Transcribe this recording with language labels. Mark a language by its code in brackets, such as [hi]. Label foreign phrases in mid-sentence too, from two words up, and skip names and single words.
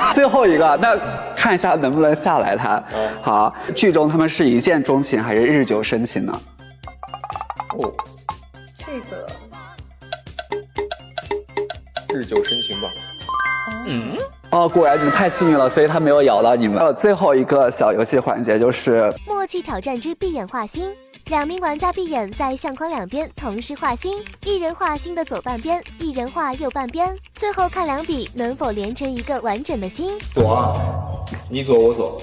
[zh] 最後一個，那看一下能不能下來他。好，劇中他們是一見鍾情還是日久生情呢？哦，這個日久生情吧。哦，果然你們太幸運了，所以他沒有咬到你們。最後一個小遊戲環節就是默契挑戰之閉眼畫心。2名玩家閉眼，在相框兩邊同時畫心，一人畫心的左半邊，一人畫右半邊，最後看兩筆能否連成一個完整的心。左啊，你左我左，